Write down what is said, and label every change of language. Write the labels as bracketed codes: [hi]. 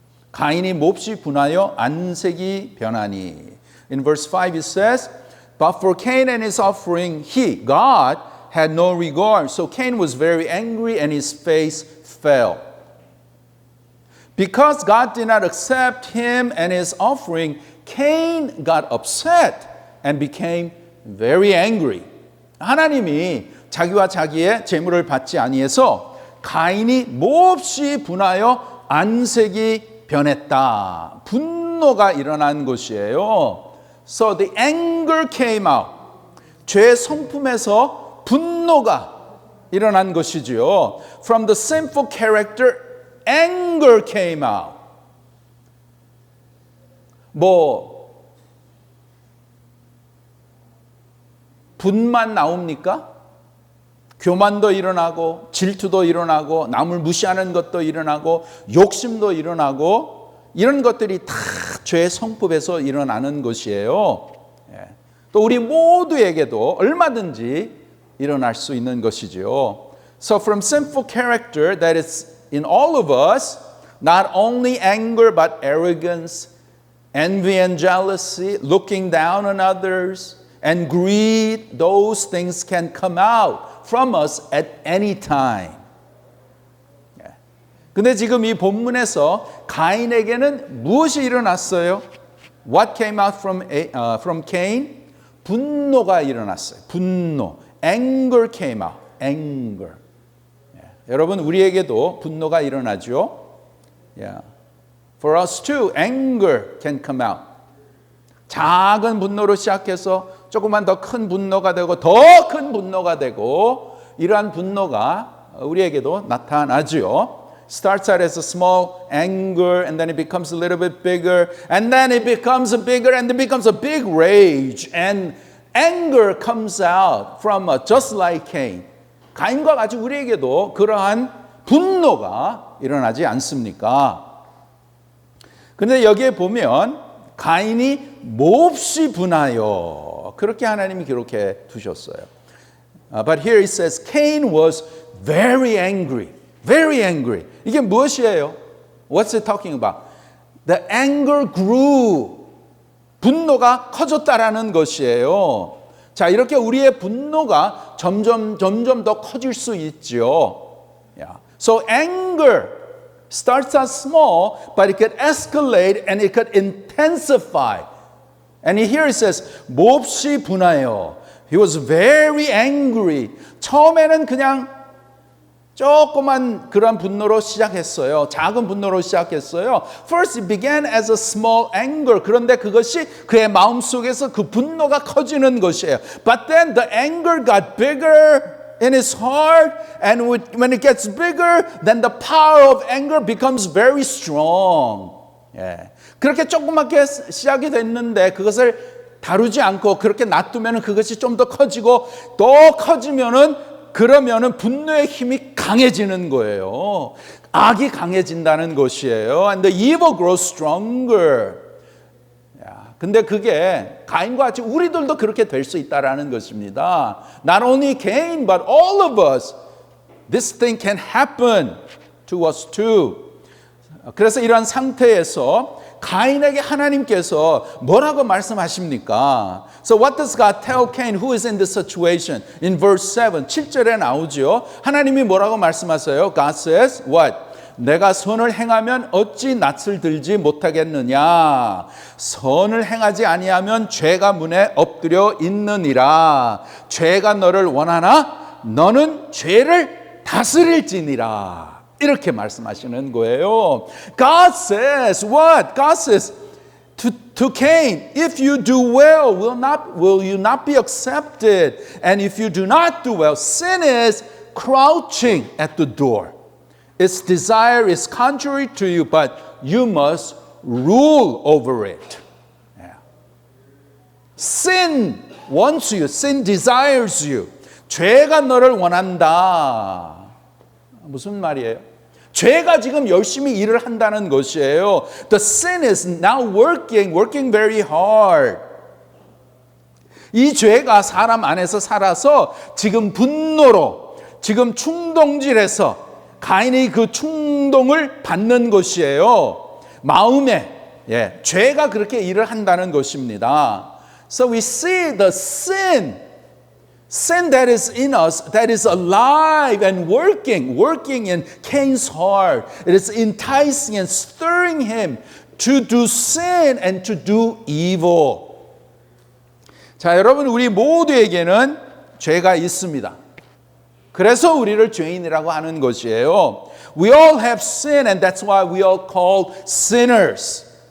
[ko] 가인이 몹시 분하여 안색이 변하니. [en] In verse 5 it says, but for Cain and his offering, God had no regard. So Cain was very angry and his face fell. Because God did not accept him and his offering, Cain got upset and became very angry. [ko] 하나님이 자기와 자기의 재물을 받지 아니해서 가인이 몹시 분하여 안색이 변했다. 분노가 일어난 것이에요. [en] So the anger came out. [ko] 죄의 성품에서 분노가 일어난 것이지요. [en] From the sinful character, anger came out. [ko] 분만 나옵니까? 교만도 일어나고 질투도 일어나고 남을 무시하는 것도 일어나고 욕심도 일어나고 이런 것들이 다 죄의 성품에서 일어나는 것이에요. 또 우리 모두에게도 얼마든지 일어날 수 있는 것이죠. [en] So from sinful character that is in all of us, not only anger but arrogance, envy and jealousy, looking down on others, and greed, those things can come out from us at any time. [ko] 근데 지금 이 본문에서 가인에게는 무엇이 일어났어요? [en] What came out from Cain? [ko] 분노가 일어났어요. 분노. [en] Anger came out. Anger. [ko] 여러분, 우리에게도 분노가 일어나죠? [en] For us too, anger can come out. [ko] 작은 분노로 시작해서 조금만 더 큰 분노가 되고 더 큰 분노가 되고 이러한 분노가 우리에게도 나타나죠. [en] Starts out as a small anger and then it becomes a little bit bigger and then it becomes bigger and it becomes a big rage and anger comes out from just like Cain. [ko] 가인과 같이 우리에게도 그러한 분노가 일어나지 않습니까? 그런데 여기에 보면 가인이 몹시 분하여 그렇게 하나님이 기록해 두셨어요. [en] But here it says Cain was very angry. Very angry. [ko] 이게 무엇이에요? [en] What's it talking about? The anger grew. [ko] 분노가 커졌다라는 것이에요. 자, 이렇게 우리의 분노가 점점 더 커질 수 있죠. [en] Yeah. So anger starts out small, but it could escalate and it could intensify. And here it says, [ko] 몹시 분하여. [en] He was very angry. [ko] 처음에는 그냥 조그만 그런 분노로 시작했어요. 작은 분노로 시작했어요. [en] First it began as a small anger. [ko] 그런데 그것이 그의 마음속에서 그 분노가 커지는 것이에요. [en] But then the anger got bigger in his heart, and when it gets bigger, then the power of anger becomes very strong. [ko] 예. 그렇게 조그맣게 시작이 됐는데 그것을 다루지 않고 그렇게 놔두면 그것이 좀 더 커지고 또 커지면은 그러면은 분노의 힘이 강해지는 거예요. 악이 강해진다는 것이에요. [en] And the evil grows stronger. [ko] 근데 그게 가인과 같이 우리들도 그렇게 될 수 있다라는 것입니다. [en] Not only Cain, but all of us. This thing can happen to us too. [ko] 그래서 이런 상태에서 가인에게 하나님께서 뭐라고 말씀하십니까? [en] So what does God tell Cain who is in this situation? In verse 7, [ko] 7절에 나오죠. 하나님이 뭐라고 말씀하세요? [en] God says, what? [ko] 내가 선을 행하면 어찌 낯을 들지 못하겠느냐? 선을 행하지 아니하면 죄가 문에 엎드려 있느니라. 죄가 너를 원하나 너는 죄를 다스릴지니라. 이렇게 말씀하시는 거예요. [en] God says what? God says to Cain, if you do well, will you not be accepted? And if you do not do well, sin is crouching at the door. Its desire is contrary to you, but you must rule over it. Yeah. Sin wants you. Sin desires you. [ko] 죄가 너를 원한다. 무슨 말이에요? 죄가 지금 열심히 일을 한다는 것이에요. [en] The sin is now working very hard. [ko] 이 죄가 사람 안에서 살아서 지금 분노로, 지금 충동질해서 가인이 그 충동을 받는 것이에요. 마음에 죄가 그렇게 일을 한다는 것입니다. [en] So we see the sin that is in us, that is alive and working in Cain's heart. It is enticing and stirring him to do sin and to do evil. [ko] 자, 여러분, 우리 모두에게는 죄가 있습니다. 그래서 우리를 죄인이라고 하는 것이에요. [en] We all have sin, and that's why we are called sinners.